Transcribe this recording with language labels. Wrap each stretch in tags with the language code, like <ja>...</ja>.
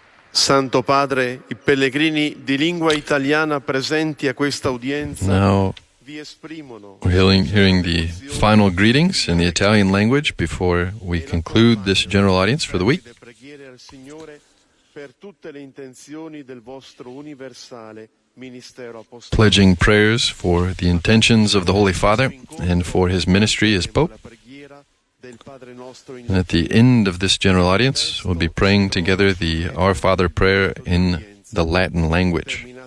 <it>Santo Padre, i pellegrini di lingua italiana presenti a questa udienza</it> <en>Now,</en> <it>vi esprimono.</it> <en>we're hearing the final greetings in the Italian language before we conclude this general audience for the week.</en> <it>Le preghiere al Signore per tutte le intenzioni del vostro universale ministero apostolico.</it> <en>Pledging prayers for the intentions of the Holy Father and for his ministry as Pope. And at the end of this general audience, we'll be praying together the Our Father prayer in the Latin language.</en>